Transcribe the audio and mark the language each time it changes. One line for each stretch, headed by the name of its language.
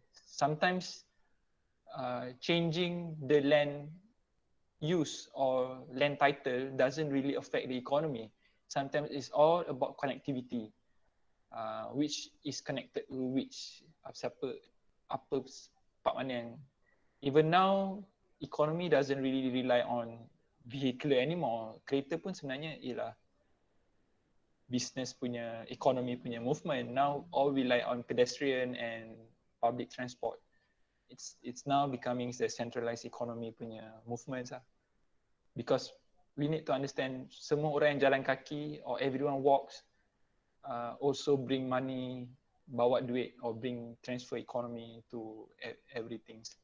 English: Sometimes changing the land use or land title doesn't really affect the economy. Sometimes it's all about connectivity, which is connected to which,
Malay: siapa, apa, part mana yang.
English: Even now, economy doesn't really rely on vehicular anymore.
Malay: Kereta pun sebenarnya ialah business punya, economy punya movement.
English: Now all rely on pedestrian and public transport. It's now becoming the centralized economy
Malay: punya
English: movements
Malay: lah.
English: Because we need to understand
Malay: semua orang yang jalan kaki
English: or everyone walks also bring money,
Malay: bawa duit
English: or bring transfer economy to everything.